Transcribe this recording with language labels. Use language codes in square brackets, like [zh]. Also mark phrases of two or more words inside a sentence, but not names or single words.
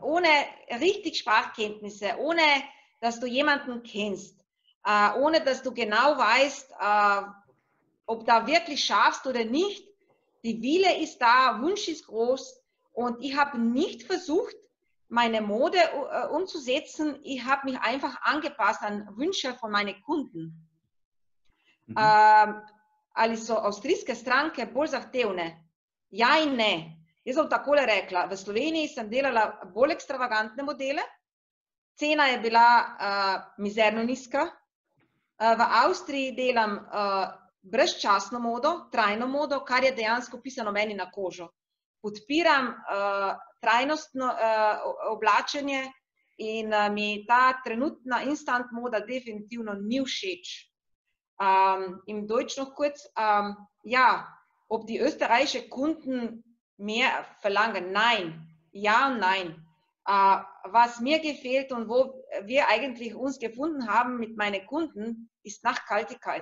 [de] Ohne richtig Sprachkenntnisse, ohne dass du jemanden kennst, ohne dass du genau weißt, ob da wirklich schaffst oder nicht. Die Wille ist da, Wunsch ist groß und ich habe nicht versucht, meine Mode umzusetzen. Ich habe mich einfach angepasst an Wünsche von meinen Kunden. [sl] Ali so avstrijske stranke bolj zahtevne? Ja in ne. Jaz bom takole rekla, v Sloveniji sem delala bolj ekstravagantne modele, cena je bila mizerno nizka, v Avstriji delam brezčasno modo, trajno modo, kar je dejansko pisano meni na kožo. Podpiram trajnostno oblačenje in mi ta trenutna instant moda definitivno ni všeč. [de] Im Deutsch noch kurz, ja, ob die österreichischen Kunden mehr verlangen? Nein, ja und nein. Was mir gefällt und wo wir eigentlich uns gefunden haben mit meinen Kunden, ist Nachhaltigkeit.